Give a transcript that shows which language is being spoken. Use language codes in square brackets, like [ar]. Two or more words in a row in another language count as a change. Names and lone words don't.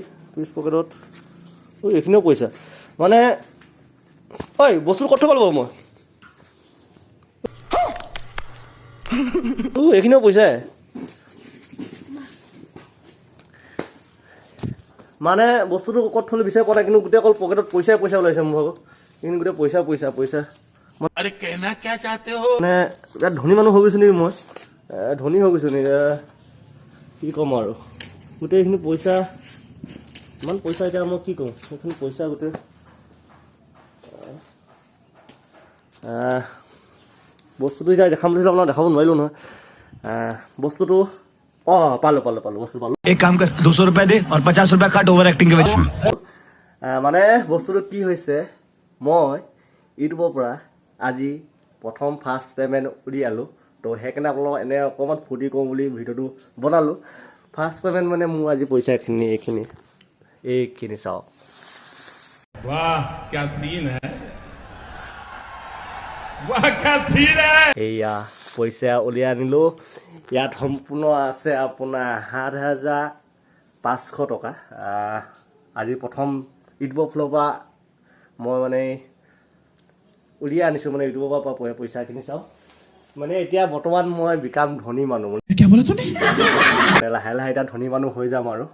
[as] পিছ পকেটত এইখিনিও পইচা। মানে ঐ বস্তুটো ক'ত থ'ব লাগিব মই? এইখিনিও পইচাই, মানে বস্তুটো ক'ত থ'লে বিচাৰি পোৱা নাই, কিন্তু গোটেই অকল পকেটত পইচা ওলাইছে মোৰ ভাগত। কিন্তু গোটেই পইচা [hi] अरे कहना क्या चाहते हो? [as] মানে ইয়াত ধনী মানুহ হৈ গৈছোঁ নেকি মই? ধনী হৈ গৈছোঁ নেকি? কি ক'ম আৰু, গোটেইখিনি পইচা, ইমান পইচা এতিয়া মই কি ক'ম? সেইখিনি পইচা গোটেই বস্তুটো এতিয়া দেখাম বুলি আপোনাক দেখাব নোৱাৰিলোঁ নহয়। বস্তুটো পালোঁ বস্তু পালোঁ। [hi] एक काम कर 200 रुपए दे और 50 रुपए काट [en] over acting [hi] के वजह से। [as] মানে বস্তুটো কি হৈছে, মই ইউটিউবৰ পৰা আজি প্ৰথম [en] first payment [as] উলিয়ালোঁ। তো সেইকাৰণে আপোনালোকক এনে অকণমান ফূৰ্তি কৰোঁ বুলি ভিডিঅ'টো বনালোঁ। [en] first payment [as] মানে মোৰ আজি পইচা এইখিনি চাওক। [hi] वाह क्या सीन है, वाह क्या सीन है। [as] এয়া পইচা উলিয়াই আনিলোঁ। ইয়াত সম্পূৰ্ণ আছে আপোনাৰ 7,500 টকা। আজি প্ৰথম ইউটিউবৰ ফালৰ পৰা মই মানে উলিয়াই আনিছোঁ, মানে ইউটিউবৰ পৰা পইচাখিনি চাওক। মানে এতিয়া বৰ্তমান মই বিকাম ধনী মানুহ, লাহে লাহে এতিয়া ধনী মানুহ হৈ যাম আৰু।